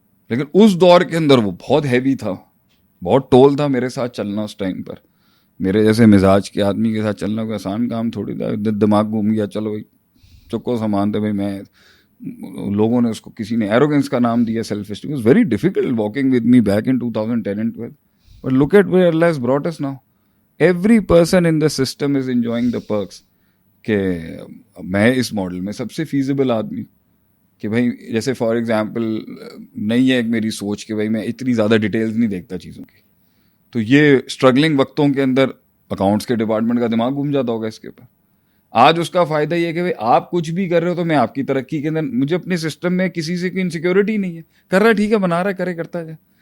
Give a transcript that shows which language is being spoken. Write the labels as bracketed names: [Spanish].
[Urdu] لیکن اس دور کے اندر وہ بہت ہیوی تھا, بہت ٹول تھا میرے ساتھ چلنا اس ٹائم پر. میرے جیسے مزاج کے آدمی کے ساتھ چلنا کوئی آسان کام تھوڑی تھا. دماغ گھوم گیا, چلو بھائی چکو سامان تھے بھائی, میں لوگوں نے اس کو, کسی نے ایروگنس کا نام دیا, self esteem. [English] It's very difficult walking with me back in 2010 and 12. But look at where Allah has brought us now. Every person in the system is enjoying the perks. [Urdu] کہ میں اس ماڈل میں سب سے feasible آدمی, کہ بھائی جیسے for example نہیں ہے ایک میری سوچ کہ بھائی میں اتنی زیادہ ڈیٹیلز نہیں دیکھتا چیزوں کی, تو یہ اسٹرگلنگ وقتوں کے اندر اکاؤنٹس کے ڈپارٹمنٹ کا دماغ گھوم جاتا ہوگا اس کے اوپر. آج اس کا فائدہ یہ ہے کہ بھائی آپ کچھ بھی کر رہے ہو تو میں آپ کی ترقی کے اندر, مجھے اپنے سسٹم میں کسی سے کوئی انسیکیورٹی نہیں ہے, کر رہا ہے ٹھیک ہے, بنا رہا ہے, کرے کرتا جائے.